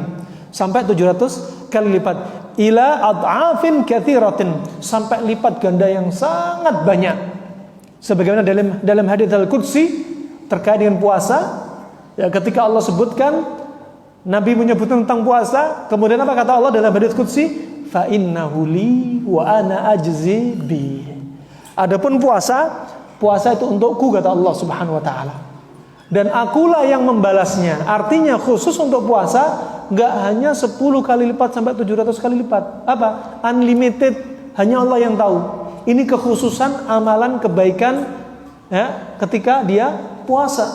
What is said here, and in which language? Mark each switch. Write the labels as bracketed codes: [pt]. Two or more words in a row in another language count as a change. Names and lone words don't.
[id] Sampai 700 kali lipat. [ar] إلى أضعاف كثيرة. [id] Sampai lipat ganda yang sangat banyak. Sebagaimana dalam hadits Al-Qudsi terkait dengan puasa, ya, ketika Allah sebutkan, Nabi menyebutkan tentang puasa, kemudian apa kata Allah dalam hadits qudsi? [ar] فإنه لي وأنا أجزي به. [id] Adapun puasa itu untukku, kata Allah [ar] سبحانه وتعالى. [id] Dan akulah yang membalasnya. Artinya khusus untuk puasa enggak hanya 10 kali lipat sampai 700 kali lipat. Apa? Unlimited, hanya Allah yang tahu. Ini kekhususan amalan kebaikan, ya, ketika dia puasa.